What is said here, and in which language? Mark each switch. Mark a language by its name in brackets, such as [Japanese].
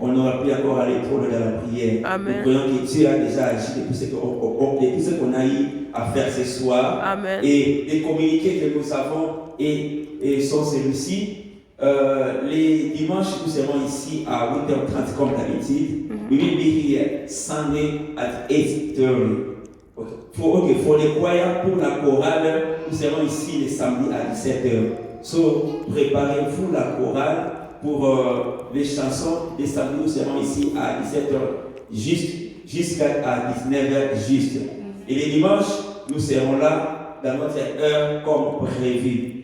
[French] On aura pu encore aller trop loin dans la prière. Amen. Nous croyons que Dieu a déjà agi depuis ce qu'on a eu à faire ce soir. Amen. Et les communiqués que nous avons et sont celui-ci. Les dimanches, nous serons ici à 8h30 comme d'habitude. [English] We will be here Sunday at 8:30. For the choir, [French] pour la chorale, nous serons ici les samedis à 17h. So, préparez-vous la chorale pour les chansons. Les samedis, nous serons ici à 17h jusqu'à 19h juste. Et les dimanches, nous serons là dans notre heure comme prévu.